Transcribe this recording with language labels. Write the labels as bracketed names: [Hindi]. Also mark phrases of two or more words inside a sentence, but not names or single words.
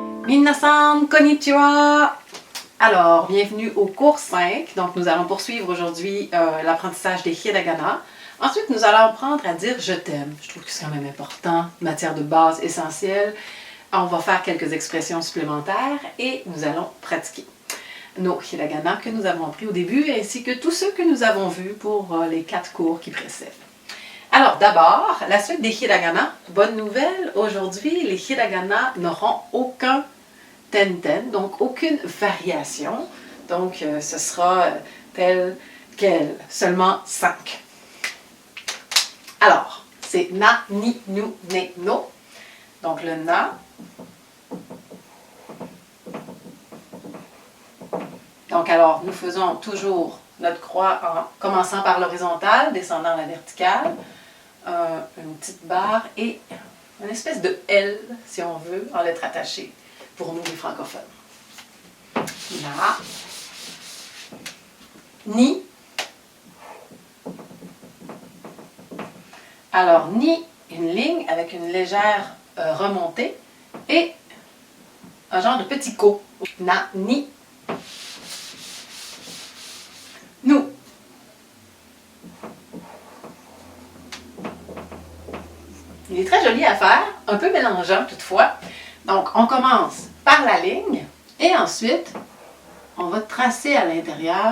[Japanese] みなさん こんにちは! [French] Alors, bienvenue au cours 5. Donc, nous allons poursuivre aujourd'hui l'apprentissage des hiragana. Ensuite, nous allons apprendre à dire « je t'aime ». Je trouve que c'est quand même important, matière de base essentielle. On va faire quelques expressions supplémentaires et nous allons pratiquer nos hiragana que nous avons appris au début ainsi que tous ceux que nous avons vus pour les 4 cours qui précèdent. Alors d'abord, la suite des hiragana. Bonne nouvelle, aujourd'hui les hiragana n'auront aucun tenten, donc aucune variation. Donc ce sera tel quel, seulement 5. Alors, c'est [Japanese] な、に、ぬ、ね、の. [French] Donc le na. Donc alors, nous faisons toujours notre croix en commençant par l'horizontale, descendant à la verticale. Une petite barre et une espèce de L, si on veut, en lettres attachées, pour nous les francophones. [Japanese] な、に. [French] Alors, ni, une ligne avec une légère remontée et un genre de petit ko. [Japanese] な、に. [French] Nous. Il est très joli à faire, un peu mélangeant toutefois. Donc, on commence par la ligne et ensuite, on va tracer à l'intérieur.